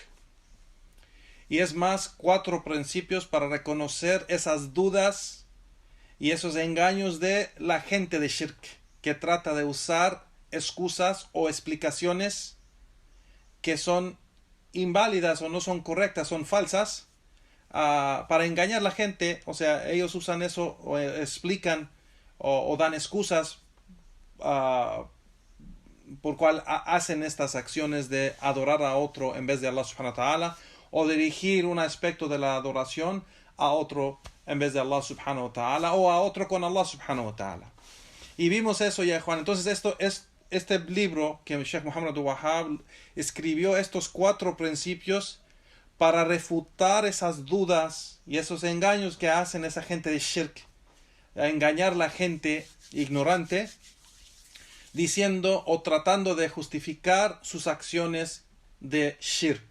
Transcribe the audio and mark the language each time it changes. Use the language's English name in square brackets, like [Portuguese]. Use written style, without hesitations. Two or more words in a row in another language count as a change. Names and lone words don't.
[Spanish] Y es más, cuatro principios para reconocer esas dudas y esos engaños de la gente de Shirk, que trata de usar excusas o explicaciones que son inválidas o no son correctas, son falsas, para engañar a la gente. O sea, ellos usan eso o explican o dan excusas por cual hacen estas acciones de adorar a otro en vez de [Arabic] الله سبحانه وتعالى, [Spanish] o dirigir un aspecto de la adoración a otro en vez de [Arabic] الله سبحانه وتعالى, [Spanish] o a otro con [Arabic] الله سبحانه وتعالى. [Spanish] Y vimos eso ya, Juan. Entonces este libro que Sheikh Muhammad Abdul Wahhab escribió, estos cuatro principios para refutar esas dudas y esos engaños que hacen esa gente de Shirk, a engañar a la gente ignorante, diciendo o tratando de justificar sus acciones de Shirk.